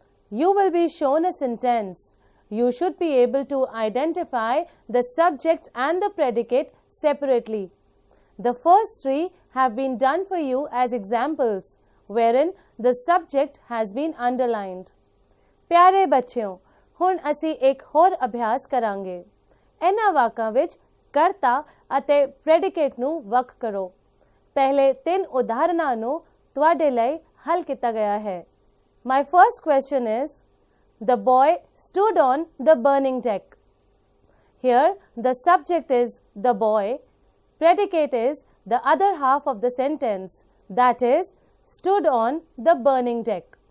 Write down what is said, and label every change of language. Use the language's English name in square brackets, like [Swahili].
[English] You will be shown a sentence. You should be able to identify the subject and the predicate separately. The first three have been done for you as examples, wherein the subject has been underlined. [Hindi] प्यारे बच्चों, [Punjabi] ਹੁਣ ਅਸੀਂ ਇੱਕ ਹੋਰ ਅਭਿਆਸ ਕਰਾਂਗੇ। ਇਹਨਾਂ ਵਾਕਾਂ ਵਿੱਚ ਕਰਤਾ ਅਤੇ ਪ੍ਰੈਡੀਕੇਟ ਨੂੰ ਵੱਖ ਕਰੋ। ਪਹਿਲੇ 3 ਉਦਾਹਰਣਾਂ ਨੂੰ ਤੁਹਾਡੇ ਲਈ ਹੱਲ ਕੀਤਾ ਗਿਆ ਹੈ। [English] My first question is, the boy stood on the burning deck. Here the subject is the boy, predicate is the other half of the sentence, that is, stood on the burning deck.